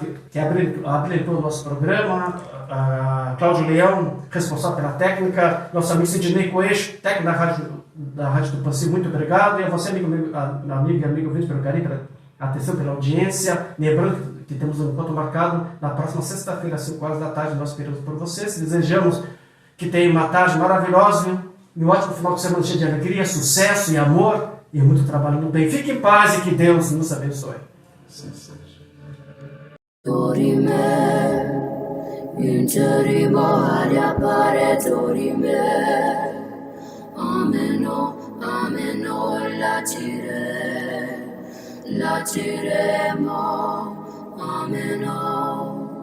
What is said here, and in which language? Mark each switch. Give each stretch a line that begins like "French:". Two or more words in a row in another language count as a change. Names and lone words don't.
Portuguese: que habilitou o nosso programa, a Cláudio Leão, responsável pela técnica, nosso amigo Sidney Coelho, técnico da Rádio Tupãncia, muito obrigado, e a você, amigo e amigo ouvinte, pelo carinho, pela atenção, pela audiência, lembrando que temos um encontro marcado na próxima sexta-feira, às 5 horas da tarde, nós esperamos por vocês, desejamos que tenha uma tarde maravilhosa e um ótimo final de semana cheio de alegria, sucesso e amor e muito trabalho no bem. Fique em paz e que Deus nos abençoe. Sim, seja. Dorime, interimo ad appare dorime. Ameno, latiremo, ameno.